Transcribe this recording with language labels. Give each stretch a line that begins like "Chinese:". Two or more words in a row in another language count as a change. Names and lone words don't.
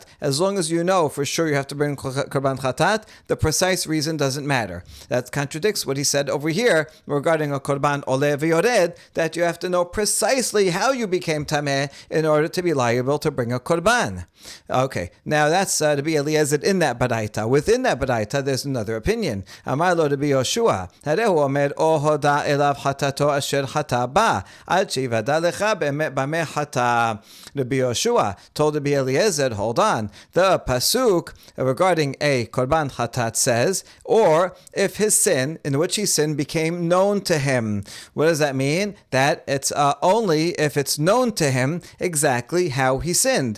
English: As long as you know for sure you have to bring
Hebrew: קרבן חטאת,
English: the precise reason doesn't matter. That contradicts what he said over here regarding a
Hebrew: קרבן עולה ויורד,
English: that you have to know precisely how you became tameh in order to be liable to bring a korban. Okay, now that's Rabbi Eliezer in that baraita. Within that baraita, there's another opinion.
Hebrew: אמר לו רבי יהושע, הרי הוא אומר או הודע אליו חטאתו אשר חטא בה, עד שיודע לך במה חטא.
English: Rabbi Yoshua told Rabbi Eliezer, hold on, the pasuk regarding a
Hebrew: קרבן חטאת
English: says, or if his sin, in which he sinned, became known to him. What does that mean? That it's only if it's known to him exactly how he sinned.